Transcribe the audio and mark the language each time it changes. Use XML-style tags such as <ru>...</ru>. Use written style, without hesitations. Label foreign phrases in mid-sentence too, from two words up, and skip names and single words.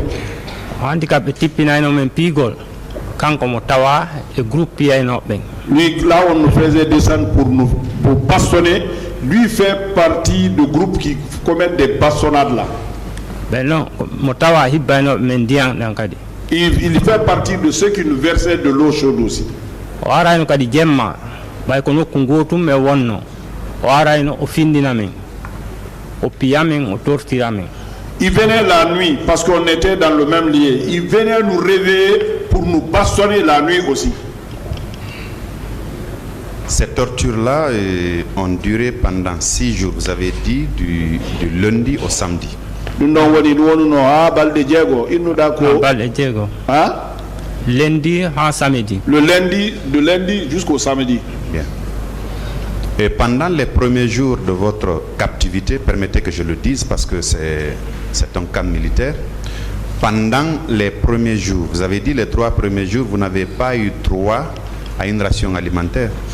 <ff>Andi ka ɓe tippinayno men piigol kanko mo tawa e groupe piyaynoɓe ɓen.</ff> <fr>Lui là on nous faisait descendre pour bastonner, lui fait partie du groupe qui commet des bastonnades là. Ben non,</fr> <ff>mo tawa hibbaynoɓe men ndiyan ɗan kadi.</ff> <fr>Il fait partie de ceux qui nous versaient de l'eau chaude aussi.</fr> <ff>O arayno kadi jemma ɓay ko nokku gotum e wonno o arayno o findina men o piya men o tortira men.</ff> <fr>Il venait la nuit parce qu'on était dans le même lieu. Il venait nous réveiller pour nous bastonner la nuit aussi. Ces tortures-là ont duré pendant 6 jours. Vous avez dit du lundi au samedi.</fr> <ff>Balde jeego.</ff> <fr>Hein? Lundi à samedi. Le lundi, de lundi jusqu'au samedi. Bien. Et pendant les premiers jours de votre captivité, permettez que je le dise parce que c'est un camp militaire. Pendant les premiers jours, vous avez dit les 3 premiers jours, vous n'avez pas eu droit à une ration alimentaire.</fr>